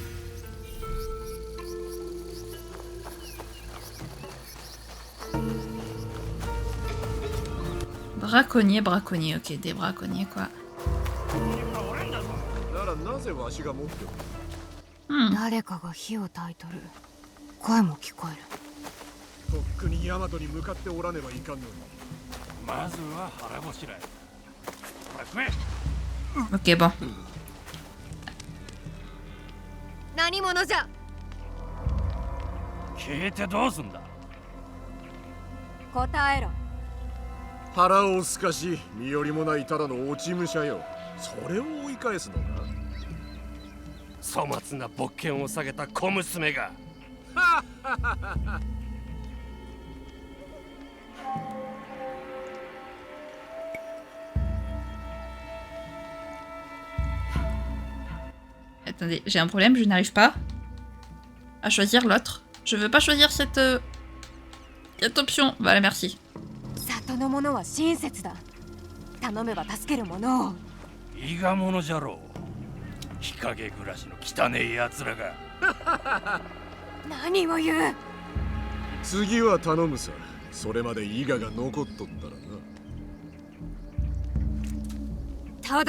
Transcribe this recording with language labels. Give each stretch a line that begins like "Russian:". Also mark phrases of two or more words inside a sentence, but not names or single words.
French: Braconnier, braconnier, ok, des braconniers quoi.
Japanese: ならなぜわしが持っておる。 Hmm. 誰かが火を焚いとる声も聞こえるとっくにヤマトに向かっておらねばいかんのに。まずは腹ごしらえ。ほら食え。
French: Ok, bon.
Japanese: 何者じゃ聞いてどうすんだ。答えろ腹をすかし身寄りもないただの落ち武者よ。それを追い返すのか。粗末な勃剣を下げた小娘が。
French: Attendez, j'ai un problème, je n'arrive pas à choisir l'autre. Je veux pas choisir cette option. Voilà, merci.
Japanese: 里の者は親切だ頼めば助ける者を伊賀者じゃろう。日陰暮らしの汚え奴らが。何を言う次は頼むさ。それまで伊賀が残っとったらな。